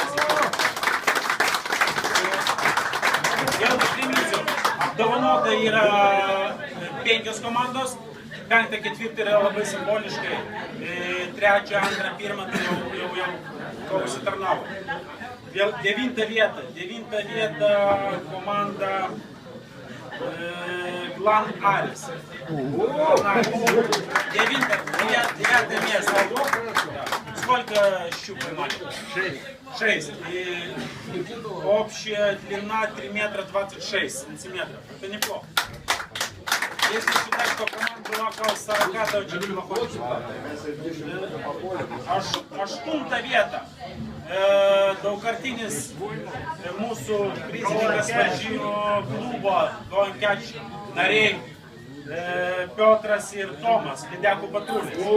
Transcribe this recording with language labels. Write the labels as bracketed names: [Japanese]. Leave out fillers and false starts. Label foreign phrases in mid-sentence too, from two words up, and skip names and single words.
[Lithuanian] Vėl aš priminsiu, apdovanota yra 5 komandos, 5, 4 yra labai simboliškai, 3, 2, 1 tai jau pasitarnavo. Vėl 9 vieta komanda Glan Aris. [Russian] 9 место. Сколько щук поймали? 6. И общая длина 3 метра 26 сантиметров. Это неплохо. Если считать, что команда была около 40, то очень неплохо. [Lithuanian] Aštunta vieta. Daugkartinis mūsų prizininkas varžybų klubo Goankeč nariai Piotras ir Tomas, lydekų patrulis.